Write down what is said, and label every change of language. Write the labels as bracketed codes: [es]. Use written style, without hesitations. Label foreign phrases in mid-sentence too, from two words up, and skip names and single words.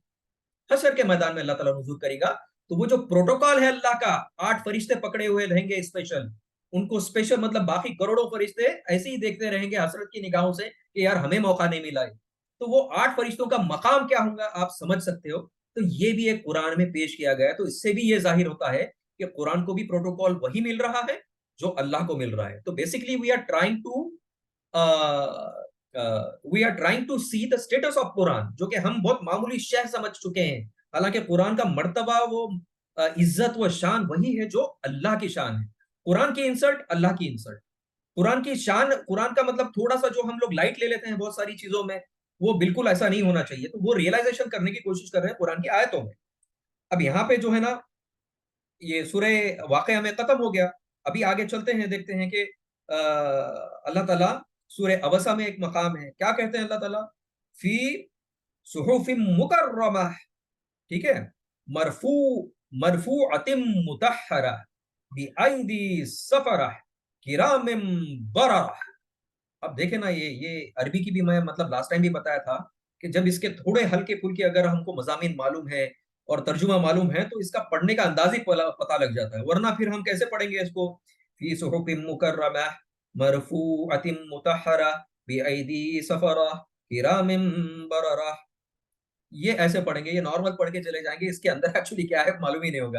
[ur] حشر کے میدان میں اللہ تعالیٰ نزول کرے گا۔ تو وہ جو پروٹوکول ہے اللہ کا، 8 فرشتے پکڑے ہوئے رہیں گے اسپیشل، ان کو اسپیشل مطلب باقی کروڑوں فرشتے ایسے ہی دیکھتے رہیں گے حسرت کی نگاہوں سے کہ یار ہمیں موقع نہیں ملا ہے. تو وہ 8 فرشتوں کا مقام کیا ہوگا آپ سمجھ سکتے ہو. تو یہ بھی ایک قرآن میں پیش کیا گیا ہے۔ تو اس سے بھی یہ ظاہر ہوتا ہے کہ قرآن کو بھی پروٹوکول وہی مل رہا ہے جو اللہ کو مل رہا ہے. [en] तो basically we are trying to we are trying to see the status of Quran, [ur] جو کہ ہم بہت معمولی شے سمجھ چکے ہیں. حالانکہ قرآن کا مرتبہ، وہ عزت و شان وہی ہے جو اللہ کی شان ہے. قرآن کی انسلٹ اللہ کی انسلٹ، قرآن کی شان، قرآن کا مطلب تھوڑا سا جو ہم لوگ لائٹ لے لیتے ہیں بہت ساری چیزوں میں، وہ بالکل ایسا نہیں ہونا چاہیے. تو وہ ریئلائزیشن کرنے کی کوشش کر رہے ہیں قرآن کی آیتوں میں۔ اب یہاں پہ جو ہے نا یہ سورہ واقعہ میں ختم ہو گیا. ابھی آگے چلتے ہیں، دیکھتے ہیں کہ اللہ تعالیٰ سورہ عبس میں ایک مقام ہے، کیا کہتے ہیں اللہ تعالیٰ? [ar] في صحف مكرمة, [ur] ٹھیک ہے, [ar] مرفوع مرفوعة مطهرة بأيدي سفرة كرام بررة. [ur] اب دیکھے نا، یہ عربی کی بھی میں مطلب [en] last time [ur] بھی بتایا تھا کہ جب اس کے تھوڑے ہلکے پھلکے اگر ہم کو مضامین معلوم ہے اور ترجمہ معلوم ہے تو اس کا پڑھنے کا انداز ہی پتہ لگ جاتا ہے، ورنہ پھر ہم کیسے پڑھیں گے اس کو؟ [ar] فی صحف مکرمہ مرفوعۃ مطہرہ بایدی سفرہ کرام بررہ، [ur] یہ ایسے پڑھیں گے، یہ نارمل پڑھ کے چلے جائیں گے، اس کے اندر ایکچولی کیا ہے معلوم ہی نہیں ہوگا۔